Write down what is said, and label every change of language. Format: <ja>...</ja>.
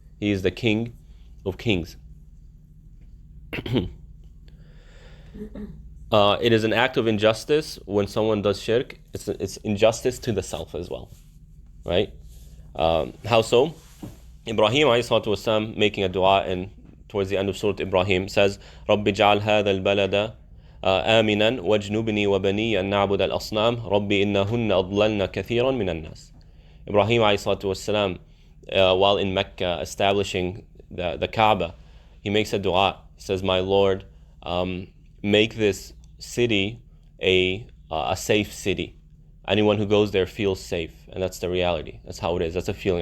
<en>He is the King of Kings. It is an act of injustice when someone does shirk. It's injustice to the self as well, right? How so? Ibrahim alayhi salatu wasalam making a dua in towards the end of Surah Ibrahim, says,</en> <ar>رَبِّ اجْعَلْ هَذَا الْبَلَدَ آمِنًا وَاجْنُبْنِي وَبَنِيَّ أَن نَعْبُدَ الْأَصْنَامَ رَبِّ إِنَّهُنَّ أَضْلَلْنَ كَثِيرًا مِنَ النَّاسِ.</ar> <en>Ibrahim والسلام, while in Mecca establishing the Kaaba, he makes a dua. He says, my Lord, make this city a safe city. Anyone who goes there feels safe, and that's the reality. That's how it is. That's a feeling.</en>